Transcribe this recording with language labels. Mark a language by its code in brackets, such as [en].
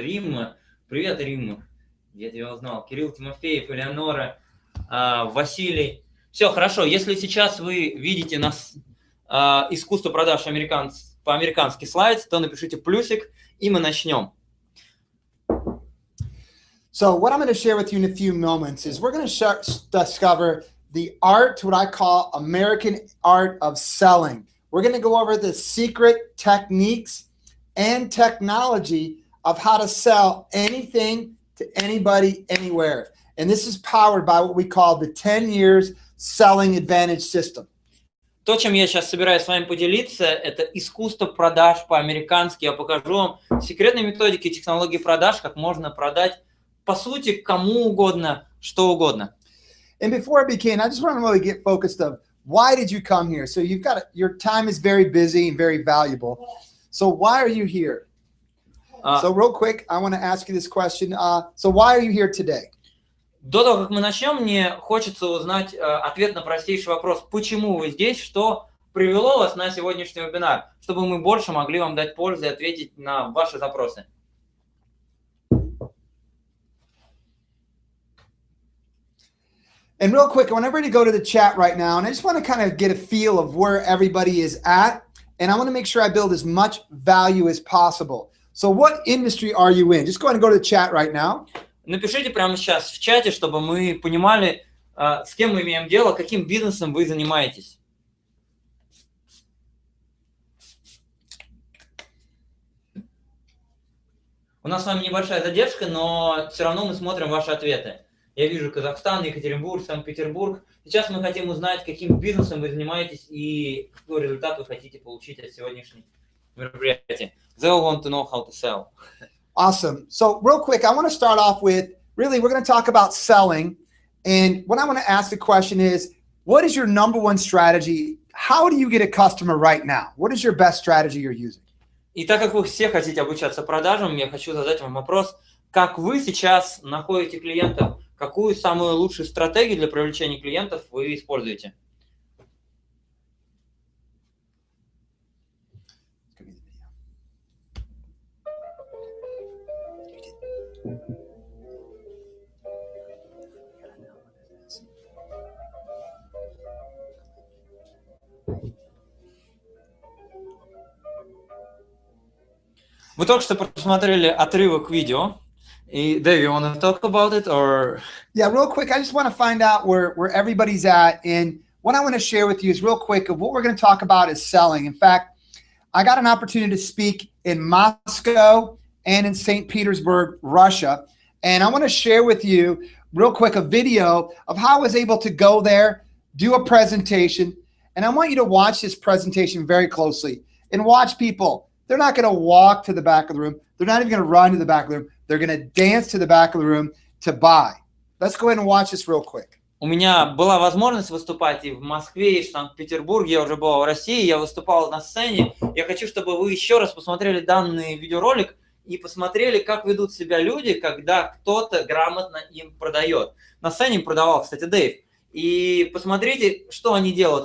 [ru] Римма, привет, Римма. Я тебя узнал. Кирилл, Тимофеев, Элеонора, Василий. Все, хорошо. Если сейчас вы видите нас «Искусство продаж по-американски» слайд, то напишите плюсик, и мы начнем. [en] So what I'm going to share with you in a few moments is we're going to discover the art, what I call American art of selling. We're going to go over the secret techniques and technology of how to sell anything to anybody, anywhere. And this is powered by what we call the 10 years selling advantage system. [ru] То, чем я сейчас собираюсь с вами поделиться, это искусство продаж по-американски. Я покажу вам секретные методики и технологии продаж, как можно продать, по сути, кому угодно, что угодно. [en] And before I begin, I just want to really get focused of why did you come here? So you've got your time is very busy and very valuable. So why are you here? So real quick, I want to ask you this question. So why are you here today? [ru] До того, как мы начнем, мне хочется узнать ответ на простейший вопрос. Почему вы здесь? Что привело вас на сегодняшний вебинар, чтобы мы больше могли вам дать пользу и ответить на ваши запросы. [en] And real quick, I want everybody to go to the chat right now, and I just want to kind of get a feel of where everybody is at, and I want to make sure I build as much value as possible. So what industry are you in? Just go ahead and go to the chat right now. [ru] Напишите прямо сейчас в чате, чтобы мы понимали, с кем мы имеем дело, каким бизнесом вы занимаетесь. У нас с вами небольшая задержка, но все равно мы смотрим ваши ответы. Я вижу Казахстан, Екатеринбург, Санкт-Петербург. Сейчас мы хотим узнать, каким бизнесом вы занимаетесь и какой результат вы хотите получить от сегодняшнего мероприятия. [en] They all want to know how to sell. Awesome. So real quick, I want to start off with, really, we're going to talk about selling. And what I want to ask the question is, what is your number one strategy? How do you get a customer right now? What is your best strategy you're using? [ru] И так как вы все хотите обучаться продажам, я хочу задать вам вопрос, как вы сейчас находите клиентов, какую самую лучшую стратегию для привлечения клиентов вы используете? Вы только что посмотрели отрывок видео. [en] И, Dave, you want to talk about it, or? Yeah, real quick, I just want to find out where everybody's at. And what I want to share with you is real quick of what we're going to talk about is selling. In fact, I got an opportunity to speak in Moscow and in St. Petersburg, Russia. And I want to share with you real quick a video of how I was able to go there, do a presentation. And I want you to watch this presentation very closely and watch people. They're not going to walk to the back of the room. They're not even going to run to the back of the room. They're going to dance to the back of the room to buy. Let's go ahead and watch this real quick. [ru] У меня была возможность выступать и в Москве, и в Санкт-Петербурге. Я уже был в России, я выступал на сцене. Я хочу, чтобы вы еще раз посмотрели данный видеоролик и посмотрели, как ведут себя люди, когда кто-то грамотно им продает. На сцене им продавал, кстати, Дэйв. И посмотрите, что они делают.